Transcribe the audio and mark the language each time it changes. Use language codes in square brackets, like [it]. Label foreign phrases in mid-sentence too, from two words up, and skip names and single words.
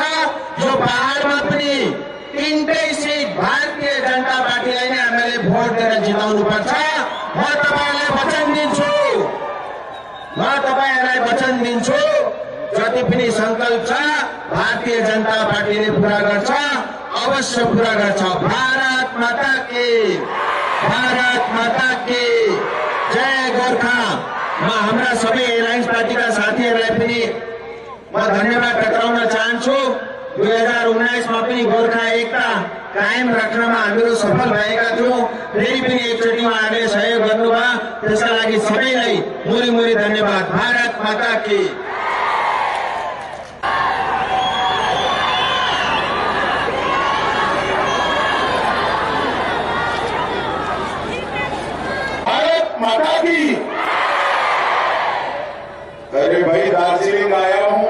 [ne] यो पहाडमा पनि 3टै सिट भारतीय जनता पार्टीलाई नै हामीले भोट दिएर जिताउनु पर्छ। म तपाईहरुलाई वचन दिन्छु, जति पनि संकल्प छ भारतीय जनता पार्टीले पूरा गर्छ, अवश्य पूरा गर्छ। [hi] भारत माता की जय गोर्खा। [ne] म हाम्रा सबै एलायन्स पार्टीका साथीहरूलाई पनि म धन्यवाद टक्राउन चाहन्छु। 2019 मा पनि गोर्खा एकता कायम राख्नमा हामीहरू सफल भएका थियौं। फेरि पनि एकचोटि उहाँहरूले सहयोग गर्नुभयो, त्यसका लागि सबैलाई मुरी धन्यवाद। [hi] भारत माता की। भारत माता की। अरे भाई, दार्जिलिंग आया हूं।